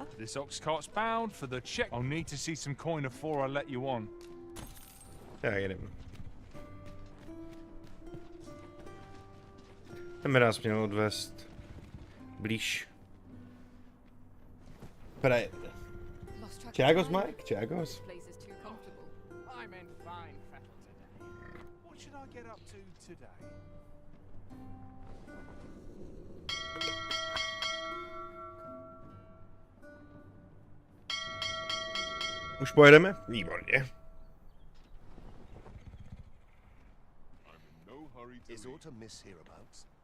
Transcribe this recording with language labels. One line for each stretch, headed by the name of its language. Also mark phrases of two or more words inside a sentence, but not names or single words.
English: This ox cart's bound for the check. I'll need to see some coin before I let you on.
Czech: Já jedem. Ten by nás měl odvést blíž. Praje. Čágos, Mike? Čágos?
English: I'm in fine fettle today. What should I get up to today?
Czech: Už pojedeme? Výborně.
English: Is aught amiss hereabouts?